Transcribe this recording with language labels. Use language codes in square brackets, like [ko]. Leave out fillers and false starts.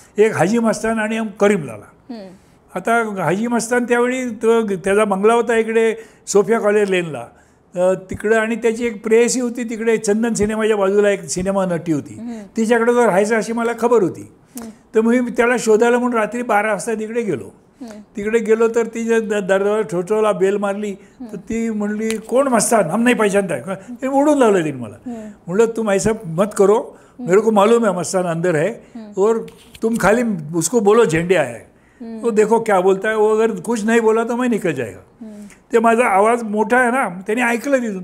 [mr] एक हाजी मस्तान आणि करीमलाला. आता हाजी मस्तान त्यावेळी तो त्याचा बंगला होता इकडे सोफिया कॉलेज लेनला तिकडं, आणि त्याची एक प्रेयसी होती तिकडे चंदन सिनेमाच्या बाजूला एक सिनेमा नटी होती, तिच्याकडे तो राहायचा अशी मला खबर होती. तर मी त्याला शोधायला म्हणून रात्री 12 वाजता तिकडे गेलो. तिकडे गेलो तर तिच्या दरवाजा ठोठवला, बेल मारली. तर ती म्हणली कोण मस्तान, [hi] हम नहीं पहचानता है. [mr] ते उडून लावलं तिने मला. म्हणलं [hi] तुम ऐसा मत करो, मेरे को मालूम है मस्तान अंदर है और तुम खाली उसको बोलो झेंडे आया है, तो देखो क्या बोलता है, वो अगर कुछ नहीं बोला तो मैं निकल जाएगा. [mr] ते माझा आवाज मोठा आहे ना, त्याने ऐकलं तिथून.